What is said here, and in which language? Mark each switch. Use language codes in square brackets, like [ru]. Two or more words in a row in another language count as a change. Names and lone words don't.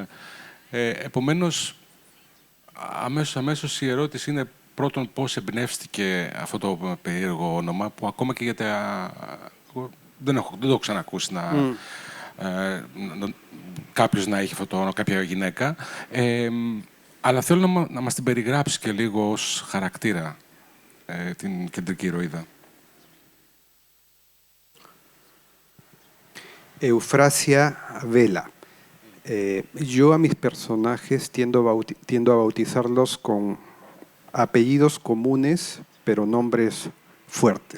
[el] Επομένως, αμέσως η ερώτηση είναι πρώτον πώς εμπνεύστηκε αυτό το περίεργο όνομα που ακόμα και γιατί δεν το έχω ξανακούσει κάποιος να έχει αυτό το όνομα, κάποια γυναίκα. Αλλά θέλω να μας την περιγράψει και λίγο ως χαρακτήρα την κεντρική ηρωίδα. [es] Eufrasia Vela. Yo a mis personajes tiendo a bautizarlos con apellidos comunes, pero nombres fuertes.